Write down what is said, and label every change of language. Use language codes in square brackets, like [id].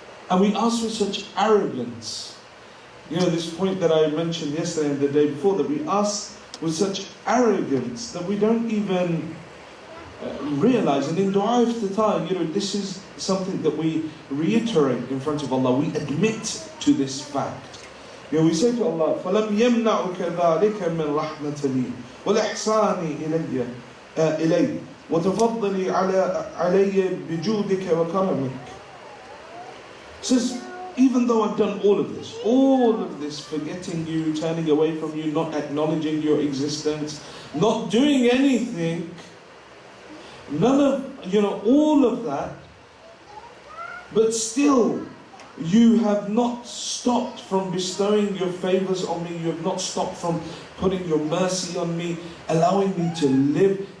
[en] And we ask with such arrogance. This point that I mentioned yesterday and the day before, that we ask with such arrogance that we don't even realize. And in dua iftitah, this is something that we reiterate in front of Allah. We admit to this fact. We say to Allah, [ar] فَلَمْ يَمْنَعُكَ ذَلِكَ مِنْ رَحْمَةِ لِي وَالْإِحْسَانِ إِلَيّْ وَتَفَضَّلِي عَلَيَّ بِجُودِكَ وَكَرَمِكَ. [en] Says, even though I've done all of this, forgetting you, turning away from you, not acknowledging your existence, not doing anything, none of, all of that, but still, you have not stopped from bestowing your favors on me. You have not stopped from putting your mercy on me, allowing me to live.